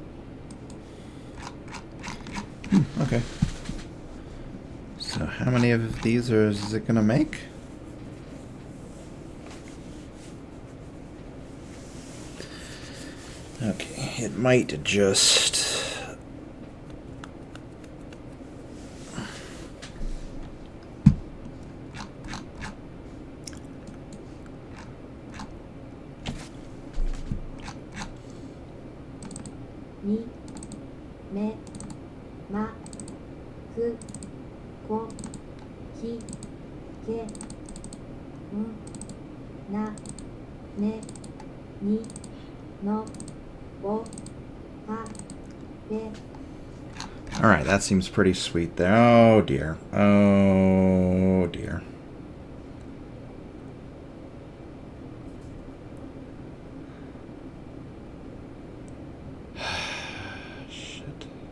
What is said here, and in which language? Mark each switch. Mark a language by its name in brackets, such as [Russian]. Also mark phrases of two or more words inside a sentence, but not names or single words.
[English] Okay. So how many of these is it going to make? Okay, it might just... Ni, me, ma, ku, ko, ki, ke, na, ne, ni, no, wo, ha, de. All right, that seems pretty sweet there. Oh, dear. Oh, dear. Shit.